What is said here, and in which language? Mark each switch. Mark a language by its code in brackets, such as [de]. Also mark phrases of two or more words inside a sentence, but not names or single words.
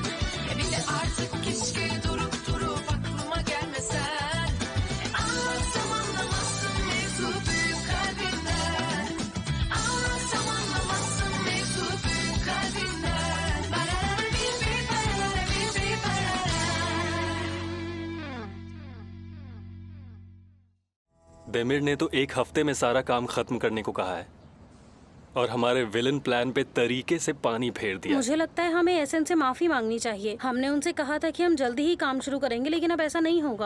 [tr] Bir de artık keşke durup aklıma gelmesen. Anlatsam anlamazsın mevzu büyük kalbinden. Anlatsam anlamazsın mevzu büyük kalbinden. Barara bir barara bir barara. [hi] बेमिर ने तो एक हफ्ते में सारा काम खत्म करने को कहा है और हमारे [en] villain plan [hi] पे तरीके से पानी फेर दिया। मुझे लगता है हमें एसन से माफी मांगनी चाहिए। हमने उनसे कहा था कि हम जल्दी ही काम शुरू करेंगे, लेकिन अब ऐसा नहीं होगा।